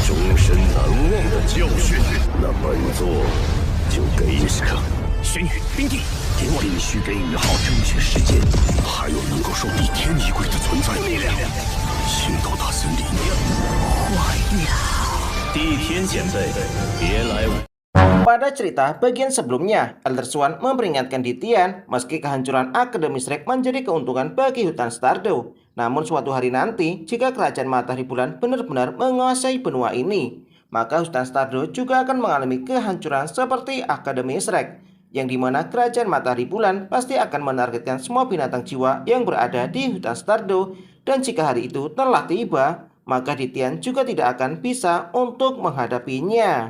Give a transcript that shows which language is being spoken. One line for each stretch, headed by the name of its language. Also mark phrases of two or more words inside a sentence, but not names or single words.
Chinese: 终身难忘的教训。那本座就给你这个玄羽冰帝，给我必须给宇浩争取时间。还有能够受一天一归的存在，力量，星斗大森林，坏掉。地天前辈，别来无。
Indonesian: Pada cerita bagian sebelumnya, Elder Swan memperingatkan Dithian meski kehancuran Akademi Shrek menjadi keuntungan bagi hutan Stardew. Namun suatu hari nanti, jika kerajaan Matahari Bulan benar-benar menguasai benua ini, maka hutan Stardew juga akan mengalami kehancuran seperti Akademi Shrek, yang dimana kerajaan Matahari Bulan pasti akan menargetkan semua binatang jiwa yang berada di hutan Stardew, dan jika hari itu telah tiba, maka Dithian juga tidak akan bisa untuk menghadapinya.